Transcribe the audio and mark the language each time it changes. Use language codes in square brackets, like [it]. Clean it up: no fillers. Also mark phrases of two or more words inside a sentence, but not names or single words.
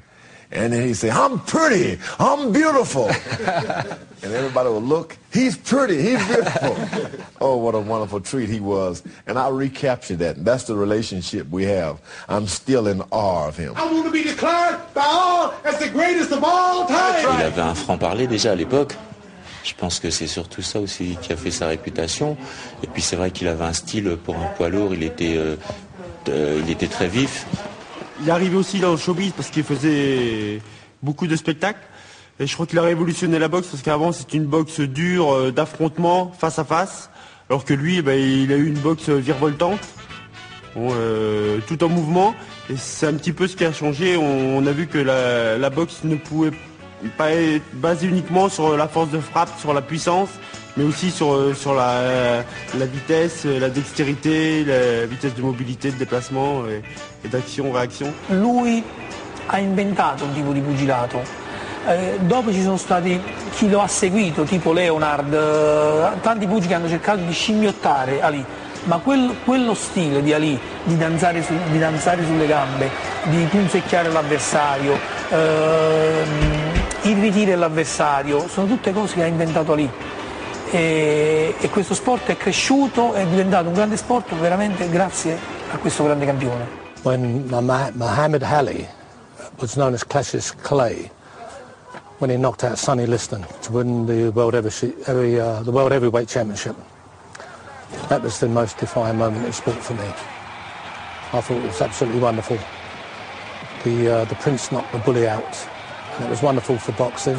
[en] And then he'd say, I'm pretty, I'm beautiful. And everybody would look, he's pretty, he's beautiful. Oh, what a wonderful treat he was. And I recaptured that. And that's the relationship we have. I'm still in awe of him. I want to be declared by all as the greatest of all time. [fr] Il avait un franc-parler déjà à l'époque. Je pense que c'est surtout ça aussi qui a fait sa réputation. Et puis c'est vrai qu'il avait un style pour un poids lourd, il était très vif. Il est arrivé aussi dans le showbiz parce qu'il faisait beaucoup de spectacles. Et je crois qu'il a révolutionné la boxe parce qu'avant c'était une boxe dure, d'affrontement, face à face. Alors que lui, il a eu une boxe virevoltante, tout en mouvement. Et c'est un petit peu ce qui a changé. On a vu que la boxe ne pouvait pas être basée uniquement sur la force de frappe, sur la puissance, mais aussi sur la vitesse, la dextérité, la vitesse de mobilité, de déplacement [it] e d'azione-reazione. Lui ha inventato un tipo di pugilato. Dopo ci sono stati chi lo ha seguito, tipo Leonard, tanti pugili che hanno cercato di scimmiottare Ali, ma quello stile di Ali, di danzare sulle gambe, di punzecchiare l'avversario, irritire l'avversario, sono tutte cose che ha inventato Ali. E questo sport è cresciuto, è diventato un grande sport veramente grazie a questo grande campione. [en] When Muhammad Ali was known as Cassius Clay, when he knocked out Sonny Liston to win the World Heavyweight Championship, that was the most defining moment in sport for me. I thought it was absolutely wonderful. The Prince knocked the bully out, and it was wonderful for boxing.